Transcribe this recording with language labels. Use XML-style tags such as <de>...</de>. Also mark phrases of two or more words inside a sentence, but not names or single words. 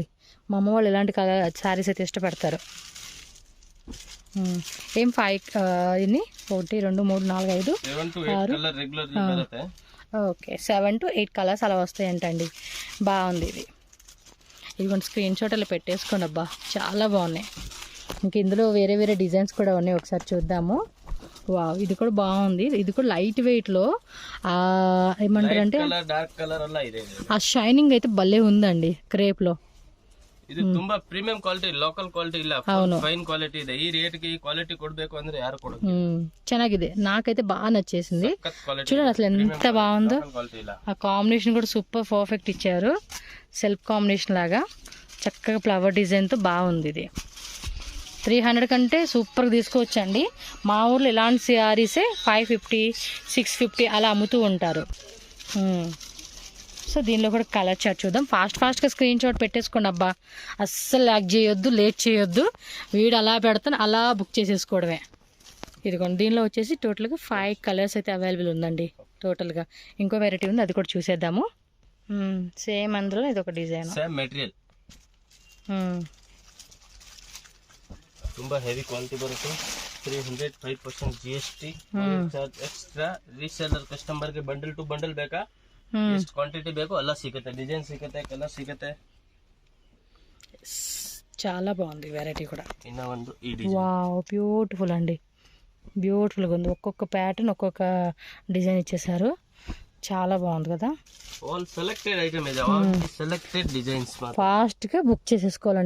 <te>మా అమ్మ వాళ్ళు ఇలాంటి</te> <en>colour sarees</en> <te>అయితే ఇష్టపడతారు. ఏం 5 ఇన్ని 1 2 3 4 5 6 ఓకే 7 to 8 కలర్స్ అలా వస్తాయంటండి. బాగుంది ఇది. ఇదిగోండి</te> <en>screen shot</en> <te>అలా పెట్టేసుకోండి. అబ్బా చాలా బాగున్నాయి. ఇంక ఇందులో వేరే వేరే డిజైన్స్ కూడా ఉన్నాయి, ఒకసారి చూద్దాము. వావ్, ఇది కూడా బాగుంది. ఇది కూడా</te> <en>light weight</en> <te>లో ఏమంటారు అంటే</te> <en>dark colour</en> <kn>ಎಲ್ಲ ಇದೆ</kn> <te>ఆ షైనింగ్ అయితే భలే ఉందండి క్రేప్ లో.</te> <kn>ಇದು ತುಂಬಾ</kn> <en>premium quality, local quality</en> <kn>ಇಲ್ಲ,</kn> <en>fine quality</en> <kn>ಇದೆ. ಈ ರೇಟ್ ಗೆ ಈ ಕ್ವಾಲಿಟಿ ಕೊಡ್ಬೇಕು ಅಂದ್ರೆ ಯಾರು ಕೊಡೋದು? ಚೆನ್ನಾಗಿದೆ,</kn> <te>నాకైతే బాగా నచ్చేసింది.</te> <kn>ಕ್ವಾಲಿಟಿ</kn> <te>చూడండి అసలు ఎంత బాగుందో.</te> <kn>ಕ್ವಾಲಿಟಿ ಇಲ್ಲ.</kn> <te>ఆ కాంబినేషన్ కూడా</te> <en>super perfect</en> <te>ఇచ్చారు,</te> <en>self combination</en> <te>లాగా చక్కగా</te> <en>flower design</en> <te>తో బాగుంది. ఇది 300 కంటే సూపర్గా తీసుకోవచ్చండి. మా ఊర్లో ఇలాంటి శారీసే 550, 650 అలా అమ్ముతూ ఉంటారు. సో దీనిలో కూడా</te> <en>colour chart</en> <te>చూద్దాం. ఫాస్ట్గా</te> <en>screen shot</en> <te>పెట్టేసుకోండి అబ్బా, అస్సలు ల్యాక్ చేయొద్దు, లేట్ చేయొద్దు. వీడు అలా పెడతాను, అలా బుక్ చేసేసుకోవడమే. ఇదిగోండి, దీనిలో వచ్చేసి టోటల్గా 5 కలర్స్ అయితే అవైలబుల్ ఉందండి టోటల్గా. ఇంకో వెరైటీ ఉంది, అది కూడా చూసేద్దాము. సేమ్ అందులో ఇది ఒక డిజైన్,</te> <en>same material,</en> <kn>ತುಂಬಾ</kn> <en>heavy quality</en> <kn>ಬರುತ್ತೆ.</kn> <en>305% GST charge extra. reseller customer</en> <kn>ಗೆ</kn> <en>bundle to bundle</en> <kn>ಬೇಕಾ, ಎಷ್ಟು ಕ್ವಾಂಟಿಟಿ ಬೇಕು ಎಲ್ಲ ಸಿಗುತ್ತೆ, ಡಿಸೈನ್ ಸಿಗುತ್ತೆ, ಕಲರ್ ಸಿಗುತ್ತೆ.</kn> <te>చాలా బాగుంది వెరైటీ కూడా. ఇన్న ಒಂದು ఈ</te> <en>wow, beautiful</en> <te>అండి, బ్యూటిఫుల్గా ఉంది. ఒక్కొక్క ప్యాటర్న్ ఒక్కొక్క డిజైన్ ఇచ్చేసారు, చాలా బాగుంది కదా.</te> <en>all selected item ఇది, selected designs.</en> <te>ఫాస్ట్గా బుక్ చేసేసుకోవాలండి.</te>